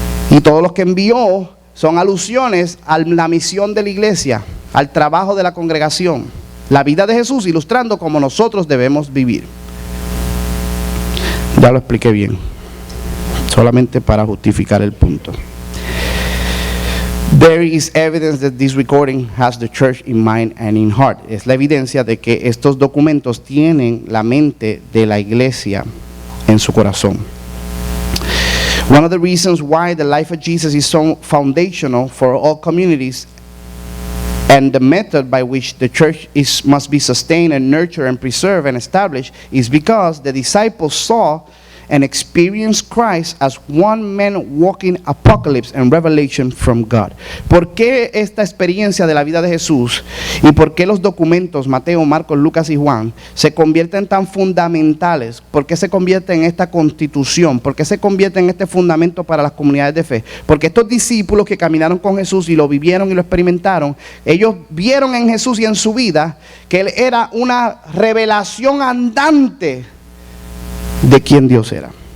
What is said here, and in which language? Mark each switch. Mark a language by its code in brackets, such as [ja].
[es] Y todos los que envió son alusiones a la misión de la iglesia, al trabajo de la congregación, la vida de Jesús ilustrando cómo nosotros debemos vivir. Ya lo expliqué bien, solamente para justificar el punto. [en] There is evidence that this recording has the church in mind and in heart. [es] Es la evidencia de que estos documentos tienen la mente de la iglesia en su corazón. [en] One of the reasons why the life of Jesus is so foundational for all communities, and the method by which the church must be sustained and nurtured and preserved and established, is because the disciples saw and experienced Christ as one man walking apocalypse and revelation from God. [es] ¿Por qué esta experiencia de la vida de Jesús y por qué los documentos Mateo, Marcos, Lucas y Juan se convierten tan fundamentales? ¿Por qué se convierte en esta constitución? ¿Por qué se convierte en este fundamento para las comunidades de fe? Porque estos discípulos que caminaron con Jesús y lo vivieron y lo experimentaron, ellos vieron en Jesús y en su vida que Él era una revelación andante de quién Dios era.